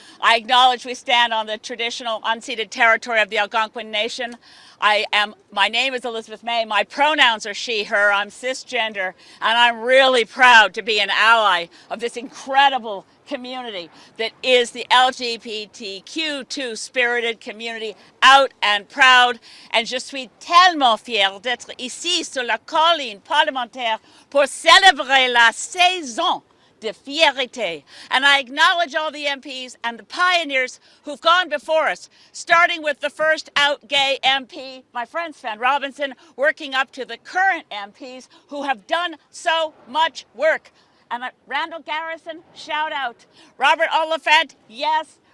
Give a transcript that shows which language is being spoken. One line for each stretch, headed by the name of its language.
English: I acknowledge we stand on the traditional unceded territory of the Algonquin Nation. My name is Elizabeth May. My pronouns are she, her. I'm cisgender, and I'm really proud to be an ally of this incredible community that is the LGBTQ2 spirited community, out and proud.
French: And je suis tellement fière d'être ici sur la colline parlementaire pour célébrer la saison de fierté.
English: And I acknowledge all the MPs and the pioneers who've gone before us, starting with the first out gay MP, my friend Sven Robinson, working up to the current MPs who have done so much work. And Randall Garrison, shout out. Robert Oliphant, yes.